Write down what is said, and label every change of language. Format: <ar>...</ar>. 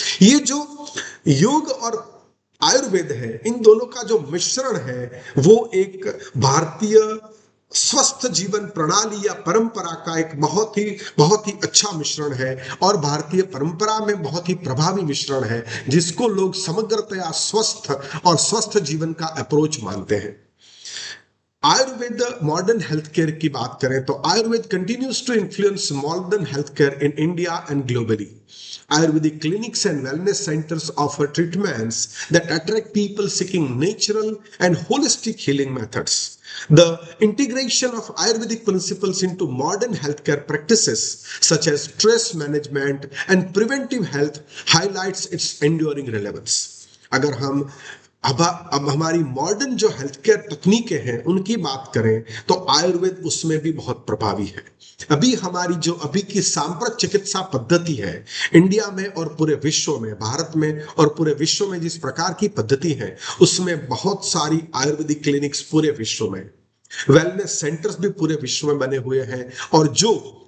<hi>ये जो योग और आयुर्वेद है, इन दोनों का जो मिश्रण है वो एक भारतीय स्वस्थ जीवन प्रणाली या परंपरा का एक बहुत ही अच्छा मिश्रण है, और भारतीय परंपरा में बहुत ही प्रभावी मिश्रण है, जिसको लोग समग्रतया स्वस्थ और स्वस्थ जीवन का अप्रोच मानते हैं।</hi> <en>Ayurveda modern health care</en> <hi>की बात करें तो</hi> <en>Ayurveda continues to influence modern health care in India and globally. Ayurvedic clinics and wellness centers offer treatments that attract people seeking natural and holistic healing methods. The integration of Ayurvedic principles into modern healthcare practices such as stress management and preventive health highlights its enduring relevance.</en> <hi>अगर हम अब हमारी modern जो health care तकनीकें हैं उनकी बात करें तो आयुर्वेद उसमें भी बहुत प्रभावी है। अभी हमारी जो अभी की सांप्रत चिकित्सा पद्धति है इंडिया में और पूरे विश्व में, भारत में और पूरे विश्व में जिस प्रकार की पद्धति है उसमें बहुत सारी आयुर्वेदिक क्लिनिक्स पूरे विश्व में, वेलनेस सेंटर्स भी पूरे विश्व में बने हुए हैं, और जो</hi>